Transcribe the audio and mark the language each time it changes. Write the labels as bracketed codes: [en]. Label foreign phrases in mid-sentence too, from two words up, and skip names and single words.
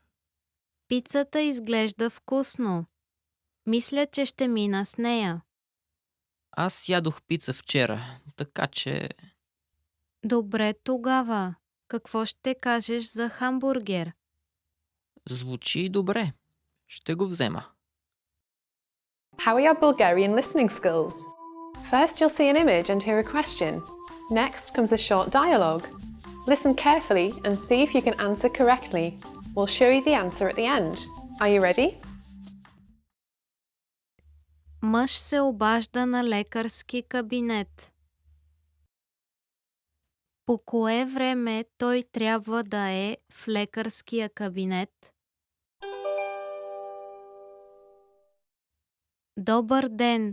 [bg] Пицата изглежда вкусно. Мисля, че ще мина с нея. Аз ядох пица вчера, така че... Добре тогава. Какво ще кажеш за хамбургер? Звучи добре. Ще го взема. [en] How are your Bulgarian listening skills? First, you'll see an image and hear a question. Next comes a short dialogue. Listen carefully and see if you can answer correctly. We'll show you the answer at the end. Are you ready? [bg] Мъж се обажда на лекарски кабинет. По кое време той трябва да е в лекарския кабинет? Добър ден!